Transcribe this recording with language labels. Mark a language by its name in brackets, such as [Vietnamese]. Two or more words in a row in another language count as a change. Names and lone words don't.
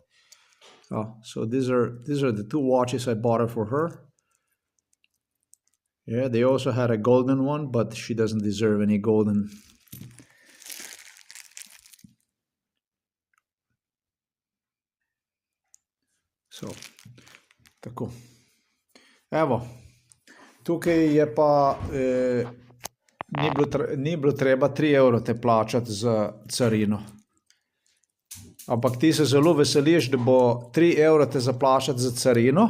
[English] So these are the two watches I bought her for her. Yeah, they also had a golden one, but she doesn't deserve any golden. So, [Slovenian] tako. Evo, tukaj je pa ni bilo treba 3 evro te plačati za carino. Ampak ti se zelo veseliš, da bo 3 evro te zaplačati za carino.